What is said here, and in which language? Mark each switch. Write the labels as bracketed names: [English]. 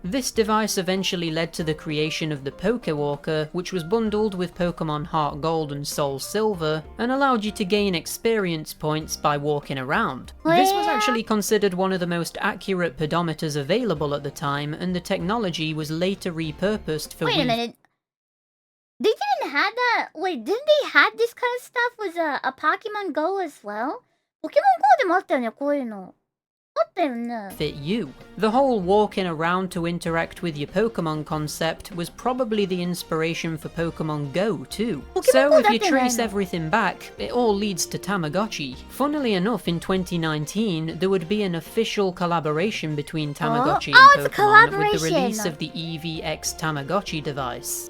[English] This device eventually led to the creation of the Pokewalker, which was bundled with Pokemon Heart Gold and Soul Silver, and allowed you to gain experience points by walking around. This was actually considered one of the most accurate pedometers available at the time, and the technology was later repurposed for Wait a minute. They didn't have that. Wait, didn't they have this kind of stuff with a Pokemon Go as well? [Japanese] Pokemon Go でもあったよね、こういうの。あったよね。 [English] fit you. The whole walking around to interact with your Pokemon concept was probably the inspiration for Pokemon Go too. So if you trace everything back, it all leads to Tamagotchi. Funnily enough, in 2019, there would be an official collaboration between Tamagotchi and Pokemon with the release of the EVX Tamagotchi device.